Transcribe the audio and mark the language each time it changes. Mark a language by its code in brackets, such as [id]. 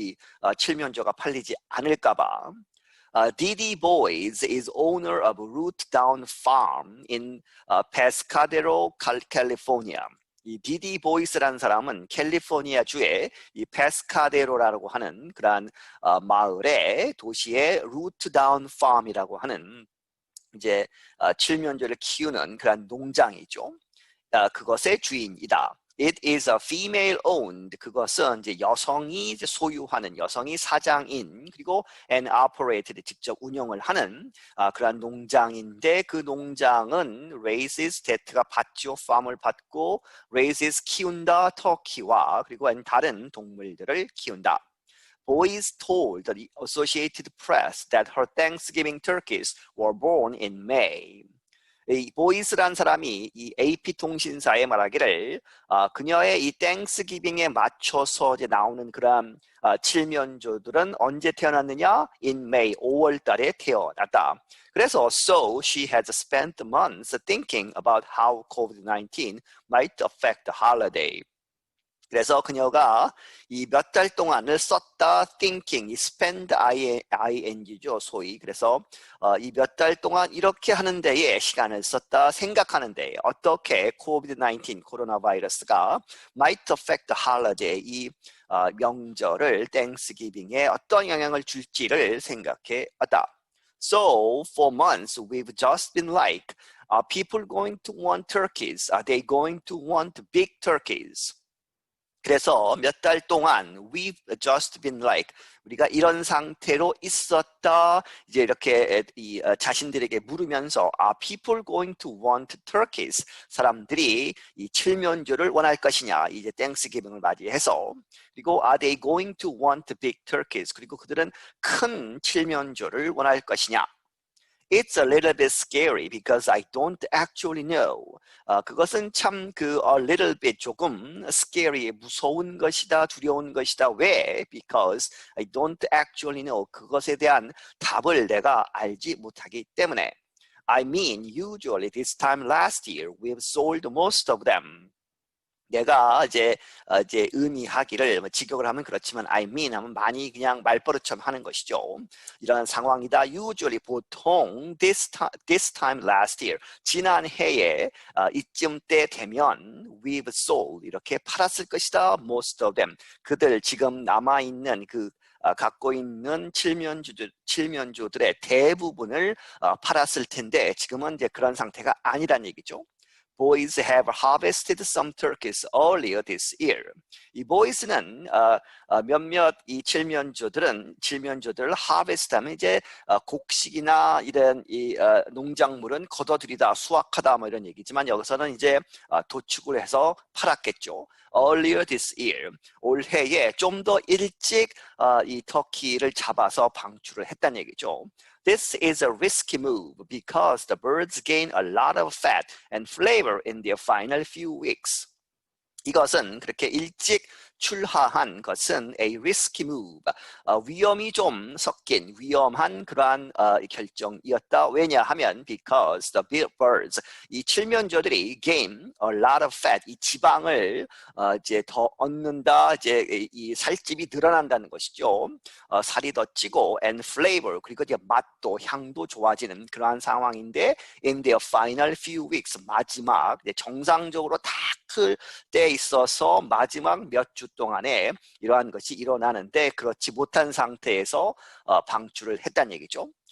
[ko] 이 칠면조가 팔리지 않을까봐. [en] Didi Boys is owner of Root Down Farm in Pescadero, California. [ko] 이 디디 보이스라는 사람은 캘리포니아 주의 이 페스카데로라고 하는 그러한 마을의 도시의 루트 다운 팜이라고 하는 이제 칠면조를 키우는 그러한 농장이죠. 그것의 주인이다. [en] It is a female owned. [ko] 그것은 이제 여성이 이제 소유하는 여성이 사장인 그리고 [en] and operated [ko] 직접 운영을 하는 그런 농장인데 그 농장은 [en] raises that [ko] 가 받죠. farm을 받고 raises 키운다 터키와 그리고 다른 동물들을 키운다. [en] Boys told the Associated Press that her Thanksgiving turkeys were born in May. [ko] 이 보이스란 사람이 이 AP통신사에 말하기를 그녀의 이 땡스기빙에 맞춰서 이제 나오는 그런 칠면조들은 언제 태어났느냐? [en] In May, [ko] 5월 달에 태어났다. [en] 그래서 so she has spent months thinking about how COVID-19 might affect the holiday. [ko] 그래서 그녀가 이 몇 달 동안을 썼다 thinking, 이 spend ing죠 소위. 그래서 이 몇 달 동안 이렇게 하는 데에 시간을 썼다 생각하는 데에 어떻게 COVID-19 코로나 바이러스가 [en] might affect the holiday [ko] 이 명절을 Thanksgiving에 어떤 영향을 줄지를 생각해 왔다. [en] So for months we've just been like, are people going to want turkeys? Are they going to want big turkeys? [ko] 그래서 몇 달 동안 [en] we've just been like [ko] 우리가 이런 상태로 있었다 이제 이렇게 자신들에게 물으면서 [en] are people going to want turkeys [ko] 사람들이 이 칠면조를 원할 것이냐 이제 땡스기빙을 맞이해서 그리고 [en] are they going to want big turkeys [ko] 그리고 그들은 큰 칠면조를 원할 것이냐 [en] It's a little bit scary because I don't actually know. [ko] 그것은 참 [en] a little bit [ko] 조금 scary, 무서운 것이다, 두려운 것이다. 왜? [en] Because I don't actually know. [ko] 그것에 대한 답을 내가 알지 못하기 때문에. [en] I mean, usually this time last year, we've sold most of them. [ko] 내가 이제 의미하기를 직역을 하면 그렇지만 [en] I mean [ko] 하면 많이 그냥 말버릇처럼 하는 것이죠. 이런 상황이다. Usually 보통 [en] this time last year [ko] 지난 해에 이쯤 때 되면 [en] we've sold [ko] 이렇게 팔았을 것이다. [en] Most of them [ko] 그들 지금 남아 있는 갖고 있는 칠면조들의 대부분을 팔았을 텐데 지금은 이제 그런 상태가 아니란 얘기죠. [en] Boys have harvested some turkeys earlier this year. [ko] 이 boys는 몇몇 이 칠면조들을 harvest하면 이제 곡식이나 이런 이 농작물은 걷어들이다, 수확하다 뭐 이런 얘기지만 여기서는 이제 도축을 해서 팔았겠죠. [en] Earlier this year, [ko] 올해에 좀 더 일찍 이 터키를 잡아서 방출을 했다는 얘기죠. [en] This is a risky move because the birds gain a lot of fat and flavor in their final few weeks. [ko] 이것은 그렇게 일찍 출하한 것은 [en] a risky move, [ko] 위험이 좀 섞인 위험한 그러한 결정이었다. 왜냐하면 [en] because the birds, [ko] 이 칠면조들이 [en] gain a lot of fat, [ko] 이 지방을 이제 더 얻는다. 이제 이 살집이 늘어난다는 것이죠. 살이 더 찌고 [en] and flavor, [ko] 그리고 이제 맛도 향도 좋아지는 그러한 상황인데 [en] in their final few weeks, [ko] 마지막 정상적으로 다 클 때 있어서 마지막 몇 주 동안에 이러한 것이 일어나는데 그렇지 못한 상태에서 방출을 했다는 얘기죠.